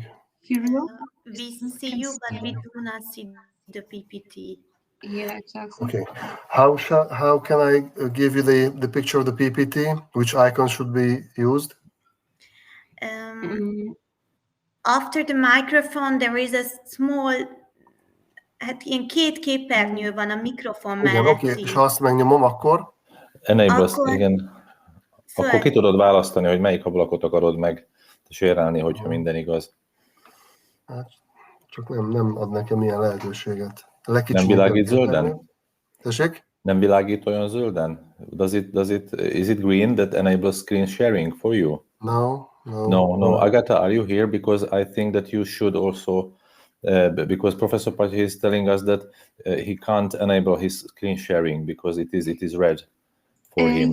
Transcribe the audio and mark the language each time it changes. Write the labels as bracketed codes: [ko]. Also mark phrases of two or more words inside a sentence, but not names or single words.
[en] We see you, but we do not see the PPT. Yeah, exactly. Okay. How can I give you the picture of the PPT? Which icon should be used? After the microphone, there is a small, [hu] hát ilyen két képernyő van a mikrofon mellett. Oké, és ha azt megnyomom, akkor? Enable, igen. Akkor ki tudod választani, hogy melyik ablakot akarod meg sérelni, hogyha minden igaz. Hát, csak nem ad nekem ilyen lehetőséget. Nem világít zölden? Tessék? Nem világít olyan zölden? [en] Is it green that enables screen sharing for you? No. Agata, are you here? Because I think that you should also, because Professor Paty is telling us that he can't enable his screen sharing because it is red for him.